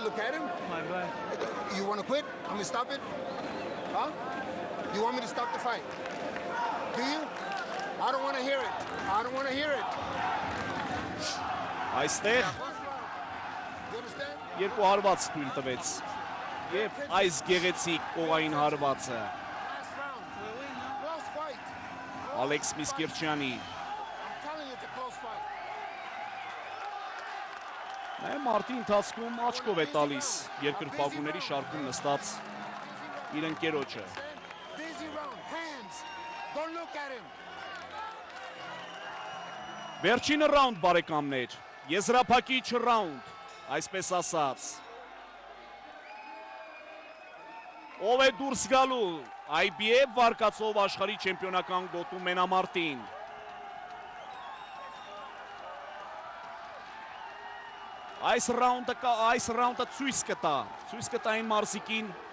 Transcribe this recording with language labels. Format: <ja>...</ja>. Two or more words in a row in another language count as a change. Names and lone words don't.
<en>look at him? Bye. You want to quit? I'm going to stop it? Huh? You want me to stop the fight? Do you? I don't want to hear it. I don't want to hear it.</en> <hy>Այստեղ</hy> <en>You understand?</en> <hy>երկու հարված թույլ տվեց եւ այս գեղեցիկ կողային հարվածը</hy> <en>Last round. Close fight.</en> <hy>Ալեքս Միսկիրչյանի</hy> <en>I'm telling you it's a close fight.</en> <hy>Նա մարտի ընթացքում աչքով է տալիս երկրպագուների շարքում նստած իր ընկերոջը</hy> <en>Busy round. Hands. Don't look at him.</en> <hy>Վերջինը ռաունդ բարեկամներ եզրափակիչ ռաունդ այսպես ասած Ով է դուրս գալու IBF վարկածով աշխարհի չեմպիոնական գոտու մենամարտին Այս ռաունդը ցույց կտա այն մարզիկին</hy>